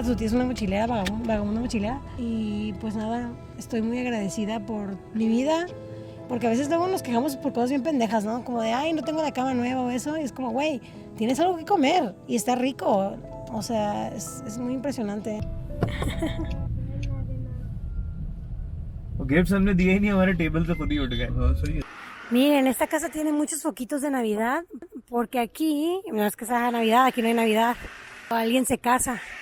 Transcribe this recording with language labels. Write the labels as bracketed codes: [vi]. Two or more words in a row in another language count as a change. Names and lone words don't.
[es] Tú tienes una mochilera, vagabunda mochilera. Y pues nada, estoy muy agradecida por mi vida. Porque a veces luego nos quejamos por cosas bien pendejas, ¿no? Como de, ay, no tengo la cama nueva o eso. Y es como, güey, tienes algo que comer y está rico. O sea, es muy impresionante. [hi] गिफ्ट्स हमने दिए ही नहीं, हमारे टेबल से खुद ही उठ गए. [es] Miren, esta casa tiene muchos foquitos de Navidad, porque aquí, no es que sea Navidad, aquí no hay Navidad. Alguien se casa.